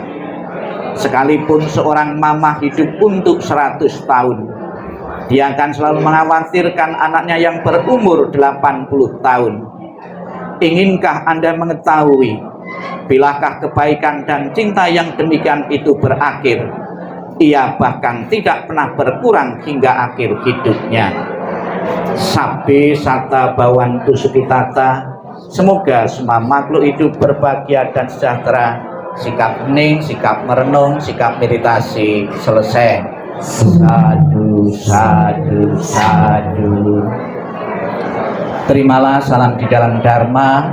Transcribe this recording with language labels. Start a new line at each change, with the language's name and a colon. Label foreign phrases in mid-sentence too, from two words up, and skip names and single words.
Indonesian: Sekalipun seorang mama hidup untuk 100 tahun, dia akan selalu mengkhawatirkan anaknya yang berumur 80 tahun. Inginkah Anda mengetahui, bilakah kebaikan dan cinta yang demikian itu berakhir? Ia bahkan tidak pernah berkurang hingga akhir hidupnya.
Pali: Sabbe sata bawantu sukitata.
Indonesian: Semoga semua makhluk hidup berbahagia dan sejahtera. Sikap hening, sikap merenung, sikap meditasi selesai.
Pali: Sadu, sadu, sadu.
Indonesian: Terimalah salam di dalam Dharma.